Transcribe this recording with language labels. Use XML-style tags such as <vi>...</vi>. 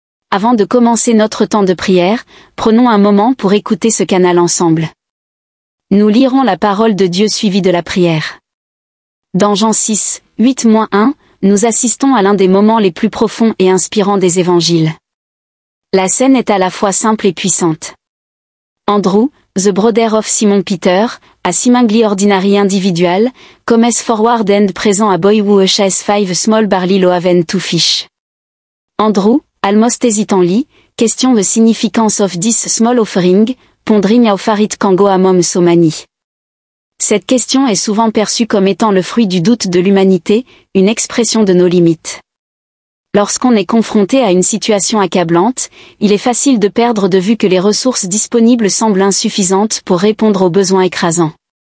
<fr>Avant de commencer notre temps de prière, prenons un moment pour écouter ce canal ensemble. Nous lirons la parole de Dieu suivie de la prière. Dans Jean 6, 8-1, nous assistons à l'un des moments les plus profonds et inspirants des évangiles. La scène est à la fois simple et puissante.</fr> <en>Andrew, the brother of Simon Peter, a seemingly ordinary individual, comes forward and present a boy who has 5 small barley loaves and 2 fish. Andrew, almost hesitantly, question the significance of this small offering, pondering how far it can go among so many.</en> <fr>Cette question est souvent perçue comme étant le fruit du doute de l'humanité, une expression de nos limites. Lorsqu'on est confronté à une situation accablante, il est facile de perdre de vue que les ressources disponibles semblent insuffisantes pour répondre aux besoins écrasants.</fr>